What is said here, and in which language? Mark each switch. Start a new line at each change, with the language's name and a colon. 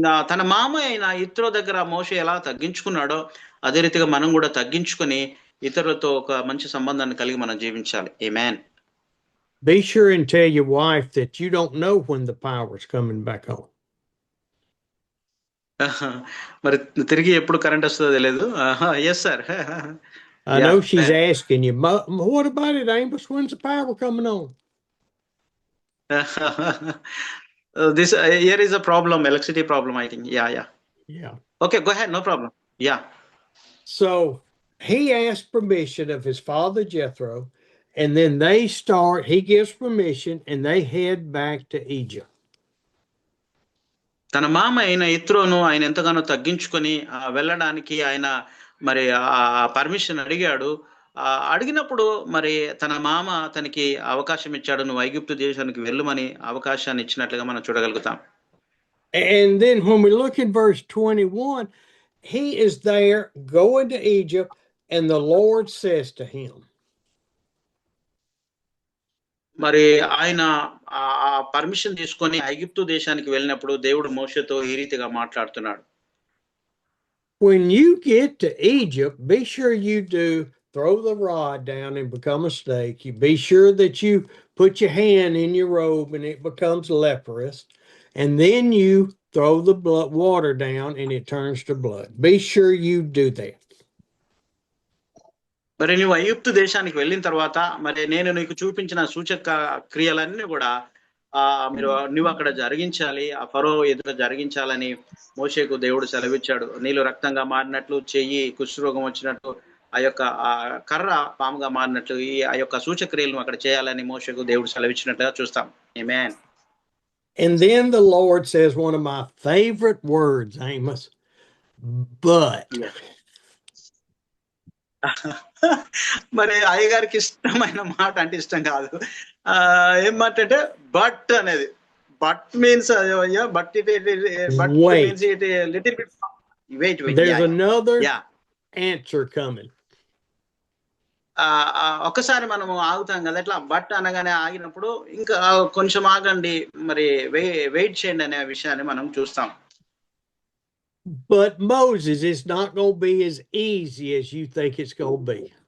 Telugu: తన మామ అయిన ఇతరుల దగ్గర మోషే ఎలా తగ్గించుకున్నాడో అదే రీతిగా మనం కూడా తగ్గించుకొని ఇతరులతో ఒక మంచి సంబంధాన్ని కలిగి మనం జీవించాలి. ఆమేన్.
English: Be sure and tell your wife that you don't know when the power is coming back on.
Telugu: మరి తిరిగి ఎప్పుడు కరెంట్ వస్తుందో తెలియదు.
English: Yes sir. I know she's asking you, what about it, Amos? When's the power coming on? This here is a problem, electricity problem, I think. Yeah. Okay, go ahead, no problem. Yeah. So he asked permission of his father Jethro, and then he gives permission, and they head back to Egypt.
Telugu: తన మామ అయిన ఇత్రోను ఆయన ఎంతగానో తగ్గించుకొని వెళ్ళడానికి ఆయన మరి permission అడిగాడు. అడిగినప్పుడు మరి తన మామ తనకి అవకాశం ఇచ్చాడు, నువ్వు ఐగుప్తు దేశానికి వెళ్ళమని అవకాశాన్ని ఇచ్చినట్లుగా మనం చూడగలుగుతాం.
English: And then when we look in verse 21, he is there going to Egypt, and the Lord says to him,
Telugu: మరి ఆయన పర్మిషన్ తీసుకొని ఐగుప్తు దేశానికి వెళ్ళినప్పుడు దేవుడు మోషేతో ఈ రీతిగా మాట్లాడుతున్నాడు.
English: When you get to Egypt, be sure you do throw the rod down and become a snake. You be sure that you put your hand in your robe and it becomes leprous, and then you throw the water down and it turns to blood. Be sure you do that.
Telugu: మరి నువ్వు ఐగుప్తు దేశానికి వెళ్ళిన తర్వాత మరి నేను నీకు చూపించిన సూచక క్రియలన్నీ కూడా నువ్వు అక్కడ జరిగించాలి, ఆ ఫరో ఎదుట జరిగించాలని మోషేకు దేవుడు సెలవిచ్చాడు. నీళ్ళు రక్తంగా మారినట్లు, చెయ్యి కుష్ఠరోగం వచ్చినట్టు, ఆ యొక్క కర్ర పాముగా మారినట్లు ఆ యొక్క సూచక్రియలను అక్కడ చేయాలని మోషేకు దేవుడు సెలవిచ్చినట్టుగా చూస్తాం. ఆమేన్.
English: And then the Lord says one of my favorite words, Amos, but.
Telugu: మరి అయ్యగారికి ఇష్టమైన మాట అంటే ఇష్టం కాదు. ఏం మాట అంటే బట్ అనేది.
English: But means but it means it little bit wait. There's another answer coming.
Telugu: ఒక్కసారి మనము ఆగుతాం కదా, ఎట్లా బట్ అనగానే ఆగినప్పుడు ఇంకా కొంచెం ఆగండి, మరి వెయిట్ చేయండి అనే విషయాన్ని మనం చూస్తాం.
English: But Moses, it's not going to be as easy as you think it's going to be.